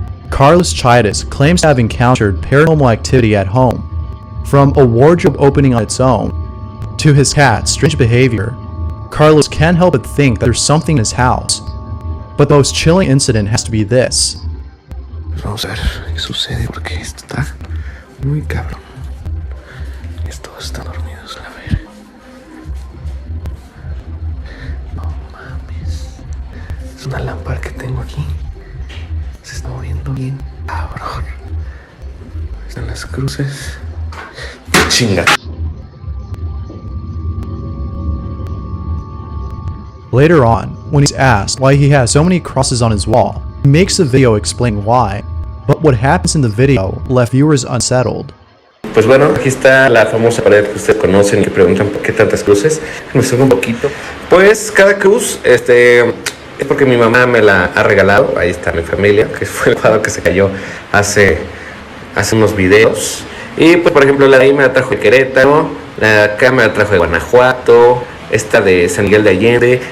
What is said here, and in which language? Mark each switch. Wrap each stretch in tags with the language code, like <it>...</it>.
<en>Carlos Chidas claims to have encountered paranormal activity at home. From a wardrobe opening on its own, to his cat's strange behavior, Carlos can't help but think that there's something in his house. But the most chilling incident has to be this.</en> <es>Vamos a ver qué sucede porque esto está muy cabrón. Todos están dormidos, a ver. No mames. Es una lámpara que tengo aquí. Se está moviendo bien, cabrón. Están las cruces. Chinga.</es> <en>Later on, when he's asked why he has so many crosses on his wall, he makes a video explaining why. But what happens in the video left viewers unsettled.</en> <es>Pues bueno, aquí está la famosa pared que ustedes conocen y que preguntan por qué tantas cruces. Me suena un poquito. Pues cada cruz, es porque mi mamá me la ha regalado. Ahí está mi familia, que fue el cuadro que se cayó hace unos videos. Y pues por ejemplo la de ahí me la trajo de Querétaro, la de acá me la trajo de Guanajuato, esta de San Miguel de Allende.</es>